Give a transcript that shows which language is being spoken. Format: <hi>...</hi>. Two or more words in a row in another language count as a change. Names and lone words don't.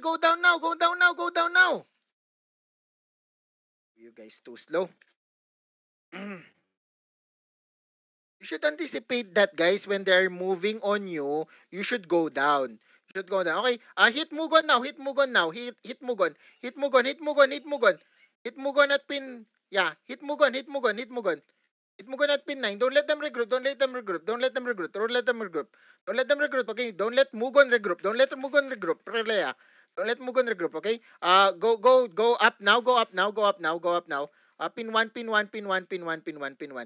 <en>Go down now, go down now, go down now. You guys too slow. You should anticipate that, guys. When they're moving on you, you should go down. You should go down. Okay. Hit Mugon now. Hit Mugon now. Hit Mugon. Hit Mugon. Hit Mugon. Hit Mugon. Hit Mugon at pin. Yeah. Hit Mugon. Hit Mugon. Hit Mugon. Hit Mugon at pin 9. Don't let them regroup. Don't let them regroup. Don't let them regroup. Don't let them regroup. Don't let them regroup. Okay. Don't let Mugon regroup. Don't let Mugon regroup. Relea. Don't let Mugon regroup. Okay. Go up now. Go up now. Go up now. Go up now. Pin one. Pin one. Pin one. Pin one. Pin one. Pin one.</en>